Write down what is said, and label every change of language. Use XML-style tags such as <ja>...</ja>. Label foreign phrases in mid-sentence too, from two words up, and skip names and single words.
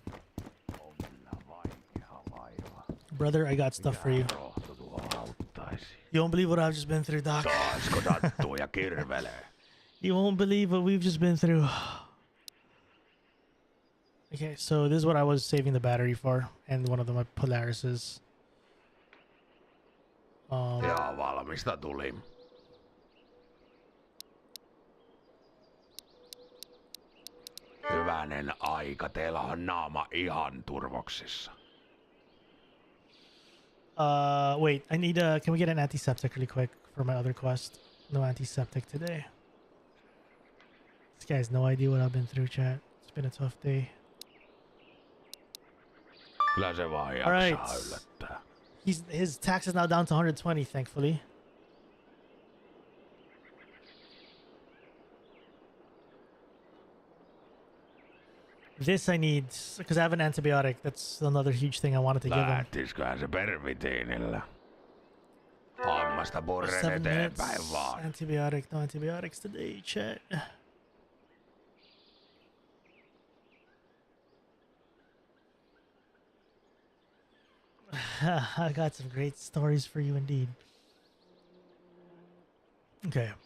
<en>Brother, I got stuff for you. You won't believe what I've just been through, Doc. You won't believe what we've just been through. Okay, so this is what I was saving the battery for, and one of my Polarises.</en> <fi>Ja valmista tuli. Hyvänen aika, teillä on naama ihan turvoksissa.</fi> <en>Wait, I need can we get an antiseptic really quick for my other quest? No antiseptic today. This guy has no idea what I've been through, chat. It's been a tough day.</en> <fi>Kyllä se vaan</fi> <en>All right.</en> <fi>jaksaa yllättää.</fi> <en>His tax is now down to 120, thankfully. This I need, because I have an antibiotic. That's another huge thing I wanted to give him.</en> <fi>Lähtisiköhän se pervitiinillä? Hammasta purren</fi> <en>7</en> <fi>eteenpäin</fi> <en>minutes.</en> <fi>vaan.</fi> <en>Antibiotic, no antibiotics today, chat. I got some great stories for you indeed. Okay.</en>